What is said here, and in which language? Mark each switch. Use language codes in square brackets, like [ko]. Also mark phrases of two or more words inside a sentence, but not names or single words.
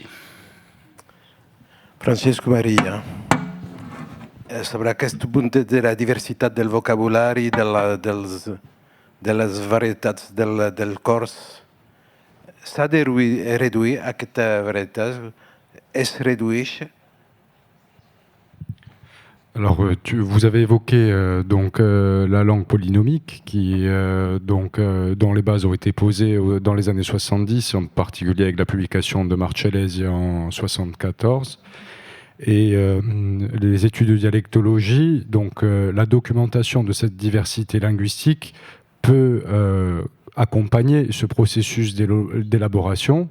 [ca] Francesco Maria, sobre aquest punt de la diversitat del vocabulari, de les varietats del cors, s'ha de reduir aquesta varietat? Es redueix? [fr] Alors, vous avez évoqué la langue polynomique qui, dont les bases ont été posées dans les années 70, en particulier avec la publication de Marcellesi en 1974. Et les études de dialectologie, donc la documentation de cette diversité linguistique peut accompagner ce processus d'élaboration,